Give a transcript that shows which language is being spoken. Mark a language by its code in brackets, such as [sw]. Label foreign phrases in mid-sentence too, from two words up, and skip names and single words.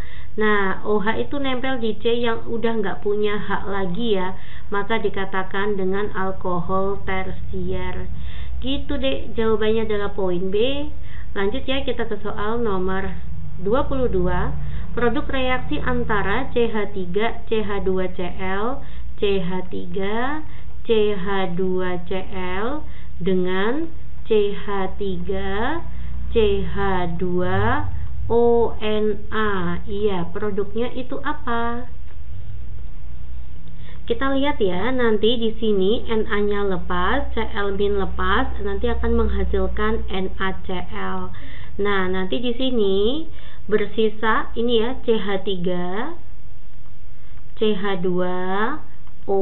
[id] Nah OH itu nempel di C yang udah nggak punya H lagi ya, maka dikatakan dengan alkohol tersier. Gitu deh, jawabannya adalah poin B. Lanjut ya, kita ke soal nomor 22. Produk reaksi antara CH3 CH2Cl CH3 CH2Cl dengan CH3 CH2ONA. Iya, produknya itu apa? Kita lihat ya, nanti di sini Na-nya lepas, Cl- lepas, nanti akan menghasilkan NaCl. Nah, nanti di sini bersisa ini ya, CH3, CH2O.